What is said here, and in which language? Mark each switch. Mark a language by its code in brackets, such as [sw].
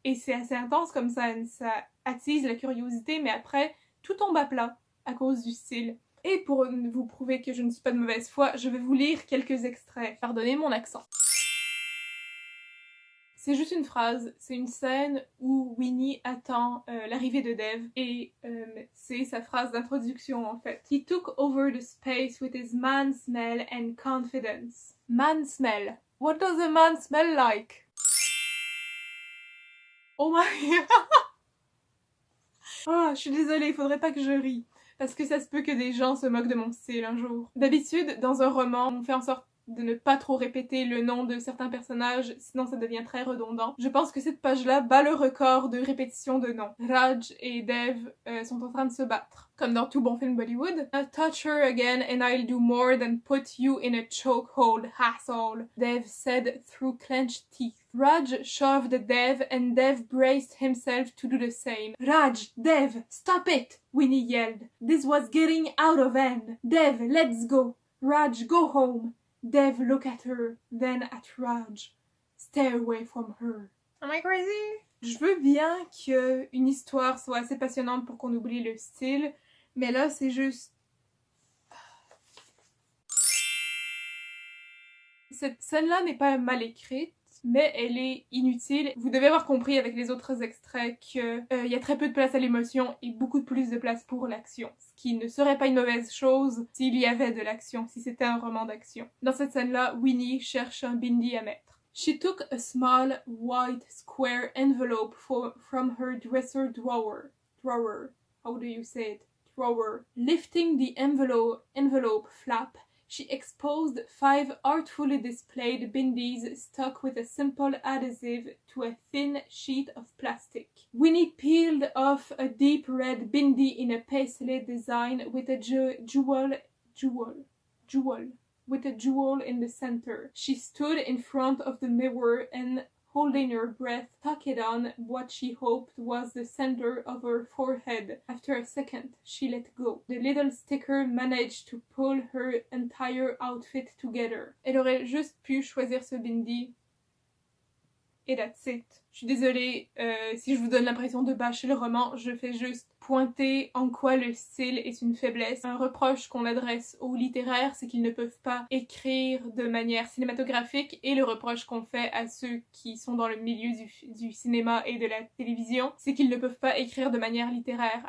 [fr] Et c'est assez intense comme ça attise la curiosité, mais après, tout tombe à plat à cause du style. Et pour vous prouver que je ne suis pas de mauvaise foi, je vais vous lire quelques extraits. Pardonnez mon accent. C'est juste une phrase, c'est une scène où Winnie attend l'arrivée de Dev et c'est sa phrase d'introduction en fait. [en] He took over the space with his man smell and confidence. Man smell. What does a man smell like? Oh my god! [fr] Oh, je suis désolée, il faudrait pas que je rie. Parce que ça se peut que des gens se moquent de mon style un jour. D'habitude, dans un roman, on fait en sorte de ne pas trop répéter le nom de certains personnages, sinon ça devient très redondant. Je pense que cette page-là bat le record de répétition de noms. Raj et Dev sont en train de se battre, comme dans tout bon film Bollywood. [en] I'll touch her again and I'll do more than put you in a chokehold, asshole, Dev said through clenched teeth. Raj shoved Dev and Dev braced himself to do the same. Raj, Dev, stop it! Winnie yelled. This was getting out of hand. Dev, let's go. Raj, go home. Dev looked at her, then at Raj. Stay away from her. Am I crazy? [fr] Je veux bien qu'une histoire soit assez passionnante pour qu'on oublie le style, mais là c'est juste... Cette scène-là n'est pas mal écrite, mais elle est inutile. Vous devez avoir compris avec les autres extraits qu'il y a très peu de place à l'émotion et beaucoup plus de place pour l'action. Ce qui ne serait pas une mauvaise chose s'il y avait de l'action, si c'était un roman d'action. Dans cette scène-là, Winnie cherche un bindi à mettre. [en] She took a small, white, square envelope from her dresser drawer. Drawer. How do you say it? Drawer. Lifting the envelope flap, she exposed 5 artfully displayed bindis stuck with a simple adhesive to a thin sheet of plastic. Winnie peeled off a deep red bindi in a paisley design with a jewel in the center. She stood in front of the mirror and, holding her breath, tucked on what she hoped was the center of her forehead. After a second, she let go. The little sticker managed to pull her entire outfit together. [fr] Elle aurait juste pu choisir ce bindi. Et [en] that's it. [fr] Je suis désolée si je vous donne l'impression de bâcher le roman, je fais juste pointer en quoi le style est une faiblesse. Un reproche qu'on adresse aux littéraires, c'est qu'ils ne peuvent pas écrire de manière cinématographique, et le reproche qu'on fait à ceux qui sont dans le milieu du cinéma et de la télévision, c'est qu'ils ne peuvent pas écrire de manière littéraire.